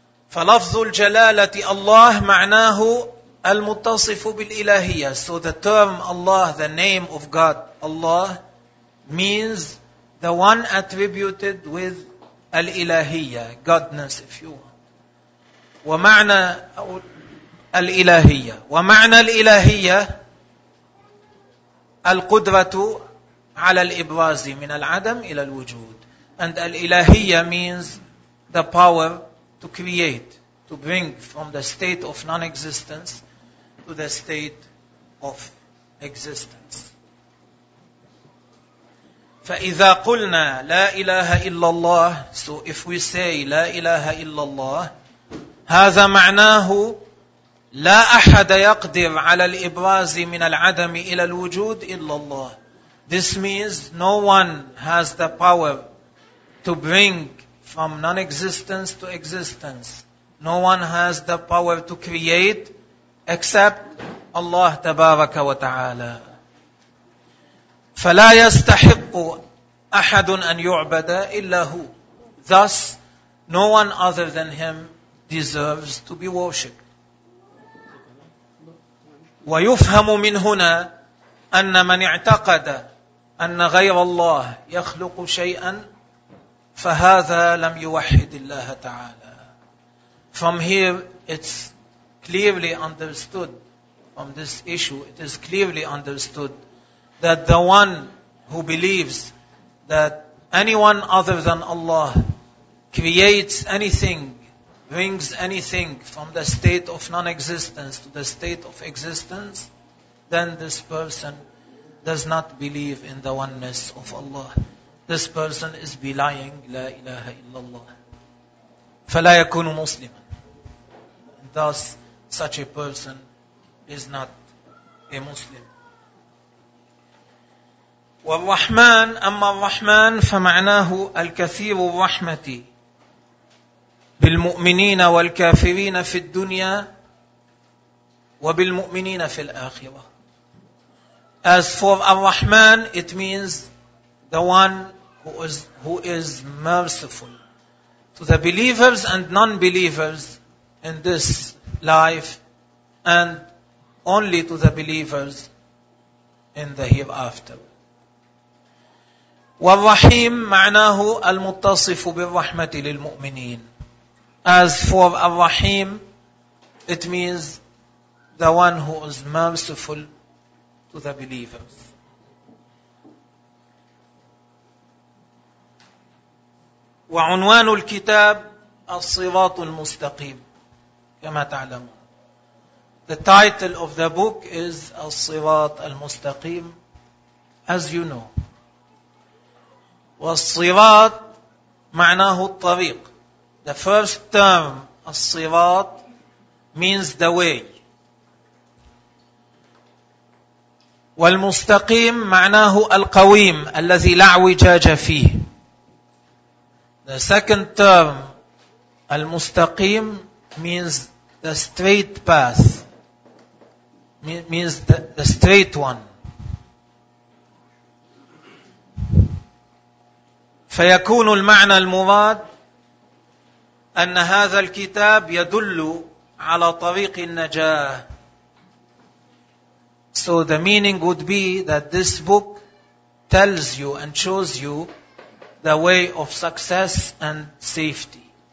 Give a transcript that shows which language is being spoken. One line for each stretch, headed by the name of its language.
Arabic: فلفظ الجلالة الله معناه المتصف بالإلهية.
English: So the term Allah, the name of God, Allah, means the one attributed with الإلهية, godness, if you want.
Arabic: ومعنى الإلهية, ومعنى الإلهية القدرة على الإبراز من العدم إلى الوجود.
English: And الإلهية means the power to create, to bring from the state of non-existence to the state of existence.
Arabic: فإذا قلنا لا إله إلا الله,
English: so if we say
Arabic: لا إله إلا الله, هذا معناه لا أحد يقدر على الإبراز من العدم إلى الوجود إلا الله.
English: This means no one has the power to bring from non-existence to existence. No one has the power to create except Allah
Arabic: تبارك وتعالى. فلا يستحق أحد أن يعبد إلا هو.
English: Thus, no one other than him deserves to be worshipped.
Arabic: ويفهم من هنا أن من اعتقد أن غير الله يخلق شيئا فهذا لم يوحد الله تعالى.
English: From here it's clearly understood, from this issue it is clearly understood that the one who believes that anyone other than Allah creates anything, brings anything from the state of non-existence to the state of existence, then this person does not believe in the oneness of Allah. This person is belying
Arabic: لا إله إلا الله. فلا يكون مسلما.
English: Thus, such a person is not a Muslim.
Arabic: والرحمن أما الرحمن فمعناه الكثير الرحمة بالمؤمنين والكافرين في الدنيا وبالمؤمنين في الآخرة.
English: As for الرحمن, it means the one who is merciful to the believers and non-believers in this life, and only to the believers in the hereafter.
Arabic: والرحيم معناه المتصف بالرحمة للمؤمنين.
English: As for الرحيم, it means the one who is merciful to the believers.
Arabic: وعنوان الكتاب الصراط المستقيم كما تعلمون.
English: The title of the book is الصراط المستقيم, as you know.
Arabic: والصراط معناه الطريق.
English: The first term, الصراط, means the way.
Arabic: والمستقيم معناه القويم الذي لا اعوجاج فيه.
English: The second term, المستقيم, means the straight path, means the straight one.
Arabic: فيكون المعنى المراد أن هذا الكتاب يدل على طريق النجاة.
English: So the meaning would be that this book tells you and shows you the way of success and safety.